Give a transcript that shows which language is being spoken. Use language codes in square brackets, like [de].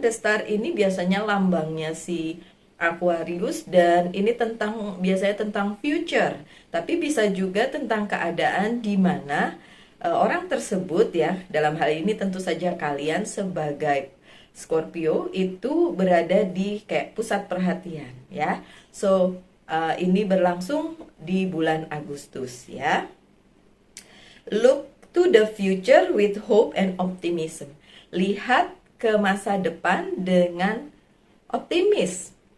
[id] The Star ini biasanya lambangnya si Aquarius, dan ini biasanya tentang future, tapi bisa juga tentang keadaan di mana orang tersebut ya, dalam hal ini tentu saja kalian sebagai Scorpio itu berada di kayak pusat perhatian ya. So ini berlangsung di bulan Agustus ya. [en] Look to the future with hope and optimism. [id] Lihat ke masa depan dengan optimis.